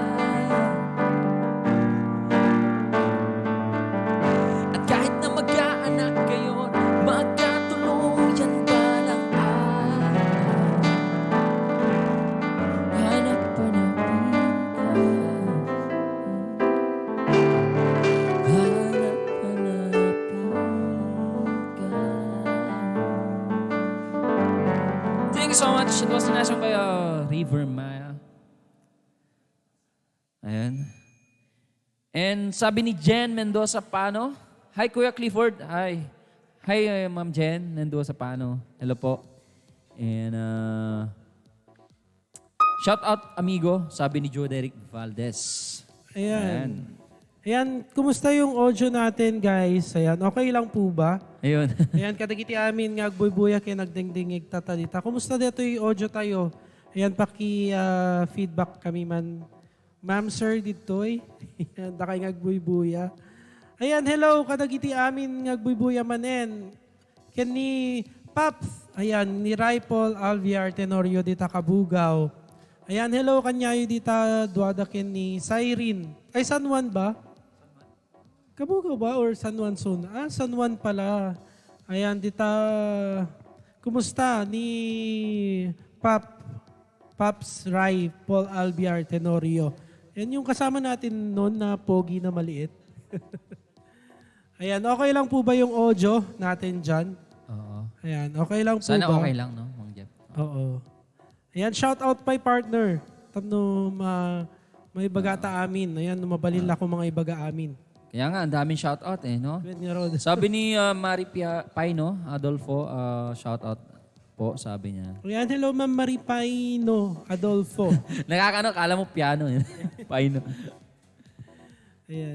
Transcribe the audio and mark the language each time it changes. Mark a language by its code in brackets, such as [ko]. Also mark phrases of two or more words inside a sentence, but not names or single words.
[tl] At kahit na mag-aanak kayo, magkatuluyan balang araw, hanap-hanapin ka. Hanap-hanapin ka. [en] Thank you so much. It was the nation by River Maya. [tl] Ayan. And sabi ni Jen Mendoza Pano, hi Kuya Clifford, hi. Hi Ma'am Jen Mendoza Pano. Hello po. And [en] shout out [tl] amigo, sabi ni Joe Derek Valdez. Ayan. Ayan, kumusta yung audio natin, guys? Ayan, okay lang po ba? Ayun. Ayan, [ilo] kadagiti amin nga agbuy-buya kay nagdingdingig tatalita. [tl] Kumusta dito yung audio tayo? Ayan, feedback kami man. Ma'am, sir, dito eh. Ayan, [ilo] dakay nga agbuy-buya. Ayan, hello, kadagiti amin nga agbuy-buya manen. Ken ni Paps, ayan, ni Raipol Alviar Tenorio dita Kabugaw. Ayan, hello kanyayo dita duada ken ni Cyrene. [tl] Ay, San Juan ba? Kabugaw ba or San Juan soon? Ah, San Juan pala. Ayan, dita, kumusta ni Paps Rai, Paul Albiar Tenorio. Yan yung kasama natin noon na pogi na maliit. Ayan, okay lang po ba yung audio natin dyan? Oo. Ayan, okay lang po Sana ba? okay lang, no, Mang Jeff? Oo. Ayan, [en] shout out my partner. [ilo] Tapno may bagata amin. Ayan, mabalil ako mga ibaga amin. [tl] Kaya nga, ang daming shoutout eh, no? Whitney Road. Sabi ni Mari Paino, Adolfo, shoutout po, sabi niya. Ayan, hello Ma'am Maripaino Adolfo. Nakakano, kala mo piano eh. Paino. Ayan.